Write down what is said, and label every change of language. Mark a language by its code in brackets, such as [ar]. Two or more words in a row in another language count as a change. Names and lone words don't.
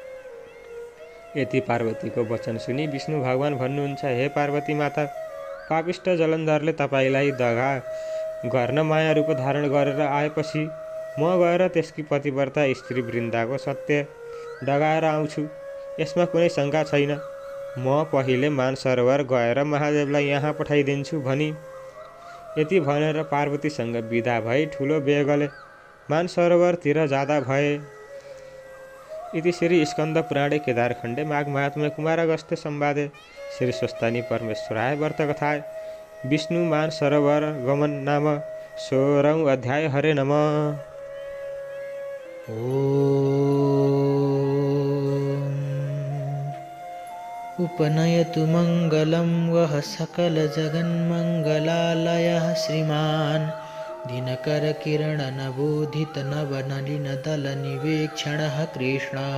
[ne] यति पार्वतीको वचन सुनि विष्णु भगवान भन्नुहुन्छ, हे पार्वती माता, पापिष्ट जलन्धरले तपाईँलाई दगा गर्न माया रूप धारण गरेर आएपछि म गएर त्यसकी पतिव्रता स्त्री वृन्दाको सत्य डगाएर आउँछु। यसमा कुनै शङ्का छैन। म पहिले मानसरोवर गएर महादेवलाई यहाँ पठाइदिन्छु भनी यति भनेर पार्वतीसँग विदा भई ठुलो वेगले मानसरोवरतिर जाँदा भए। [sa] इति श्री स्कन्द पुराणे केदारखण्डे माघ महात्म्ये कुमारागस्त्य संवादे श्री स्वस्तानी परमेश्वराय व्रतकथाय विष्णु मानसरोवर गमन नाम 16 अध्याय। हरे नमः। उपनयतु मङ्गलं वः सकलजगन्मङ्गलालयः श्रीमान् दिनकरकिरणनबोधितनवनलिनदलनिवेक्षणः कृष्णः।